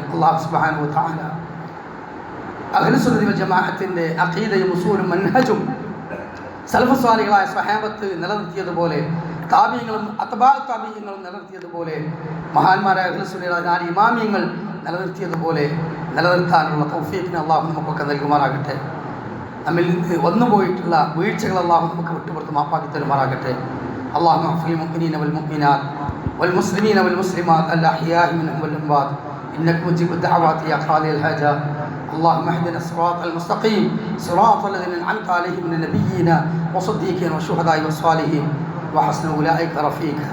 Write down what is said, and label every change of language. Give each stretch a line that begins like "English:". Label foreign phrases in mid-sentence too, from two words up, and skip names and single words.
Malayalam: അല്ലാഹു
Arabic: سبحانه وتعالى أهل السنة والجماعة
Malayalam: അഖീദയും ഉസൂലും മൻഹജും
Arabic: سلف صالح
Malayalam: സ്വഹാബത്ത് നിലനിർത്തിയതുപോലെ, താബിഈങ്ങളും
Arabic: أتباع التابعين
Malayalam: നിലനിർത്തിയതുപോലെ, മഹാന്മാരായ അഹ്ലുസുന്നയുടെ 4 ഇമാമിയങ്ങൾ നിലനിർത്തിയതുപോലെ നിലനിർത്താനുള്ള തൗഫീഖിനെ അല്ലാഹു നമുക്കൊക്കെ നൽകുമാറാകട്ടെ. നമ്മിൽ വന്നുപോയിട്ടുള്ള വീഴ്ചകൾ അല്ലാഹു നമുക്ക് വിട്ടുപുറത്ത് മാപ്പാക്കി തരുമാറാകട്ടെ.
Arabic: اللهم اغفر للمؤمنين والمؤمنات والمسلمين والمسلمات الأحياء منهم والأموات إنك مجيب الدعوات يا قاضي الحاجات. اللهم اهدنا الصراط المستقيم صراط الذين أنعمت عليهم من النبيين والصديقين والشهداء والصالحين وحسن أولئك رفيقا.